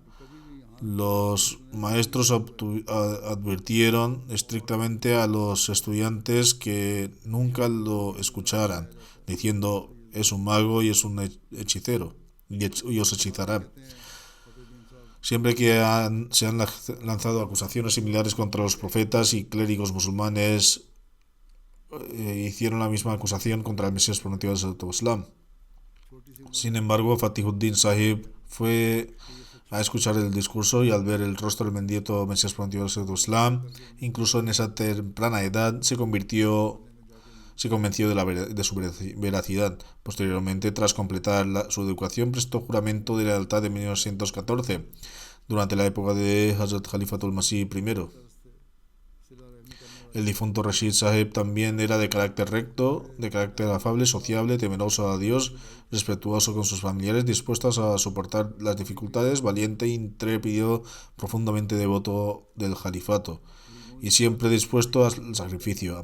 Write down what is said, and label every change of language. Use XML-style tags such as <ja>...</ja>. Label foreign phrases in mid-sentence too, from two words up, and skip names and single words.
<es>Los maestros advirtieron estrictamente a los estudiantes que nunca lo escucharan, diciendo: es un mago y es un hechicero, y os hechizará. Siempre que se han lanzado acusaciones similares contra los profetas y clérigos musulmanes hicieron la misma acusación contra el Mesías prometido del Santo Islam.</es> <ur>چھوٹی سی عمر</ur> <es>Sin embargo, Fatihuddin Sahib fue a escuchar el discurso y al ver el rostro del bendito Mesías prometido del Santo Islam, incluso en esa temprana edad, se convenció de su veracidad. Posteriormente, tras completar su educación, prestó juramento de lealtad en 1914, durante la época de Hazrat Khalifatul Masih I.</es> <ur>صلہ رحمی کرنے</ur> <es>El difunto Rashid Sahib también era de carácter recto, de carácter afable, sociable, temeroso a Dios, respetuoso con sus familiares, dispuesto a soportar las dificultades, valiente, intrépido, profundamente devoto del califato y siempre dispuesto al sacrificio.</es>